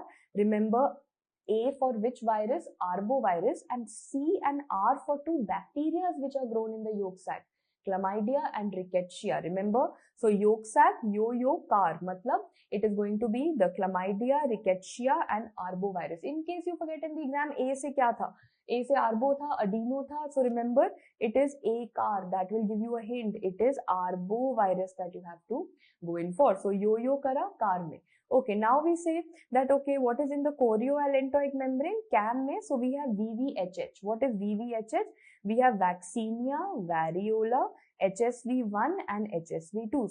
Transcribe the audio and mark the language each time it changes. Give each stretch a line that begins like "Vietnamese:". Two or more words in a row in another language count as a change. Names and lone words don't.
English: Remember, A for which virus? Arbovirus, and C and R for 2 bacteria which are grown in the yolk sac, chlamydia and rickettsia. Remember, so yolk sac, yo-yo, car, matlab it is going to be the chlamydia, rickettsia and arbovirus. In case you forget in the exam,
Hindi: A se kya tha? A se arbo tha, adeno tha.
English: So remember, it is A car. That will give you a hint. It is arbovirus that you have to go in for.
Hindi: So yo-yo kara, car mein.
English: Okay, now we say that, okay, what is in the chorioallantoic membrane? CAM mein, so we have VVHH. What is VVHH? We have vaccinia, variola, HSV1 and HSV2.